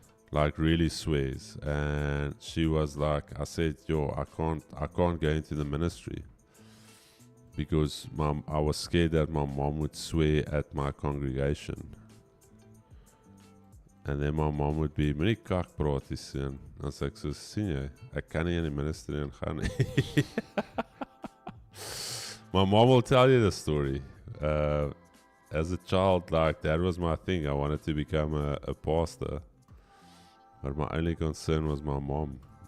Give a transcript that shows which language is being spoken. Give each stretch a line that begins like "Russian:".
English: Like really swears. And she was like, I said, I can't go into the ministry. Because I was scared that my mom would swear at my congregation. En then my mom would be,
Afrikaans: moenie kak praat die seun. Dan sê ek so, sien jy, ek kan nie in die ministry ingaan nie.
English: My mom will tell you the story. As a child, like, that was my thing. I wanted to become a pastor. But my only concern was my mom.